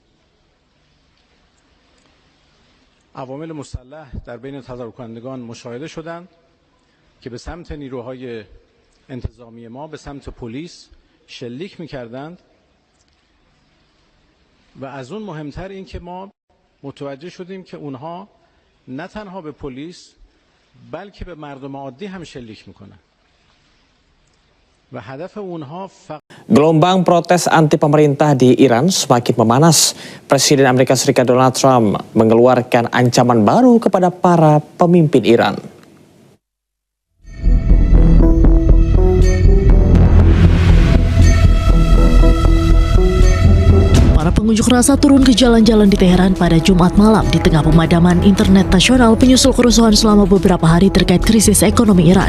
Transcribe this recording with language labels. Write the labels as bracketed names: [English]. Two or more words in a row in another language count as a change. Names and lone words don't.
[Persian] عوامل مسلح در بین تظاهر کنندگان مشاهده شدند که به سمت نیروهای انتظامی ما، به سمت پلیس شلیک می‌کردند و از اون مهمتر این که ما متوجه شدیم که اونها نه تنها به پلیس بلکه به مردم عادی هم شلیک میکنن و هدف اونها [Indonesian] Gelombang protes anti pemerintah di Iran semakin memanas. Presiden Amerika Serikat Donald Trump mengeluarkan ancaman baru kepada para pemimpin Iran. Para pengunjuk rasa turun ke jalan-jalan di Teheran pada Jumat malam di tengah pemadaman internet nasional penyusul kerusuhan selama beberapa hari terkait krisis ekonomi Iran.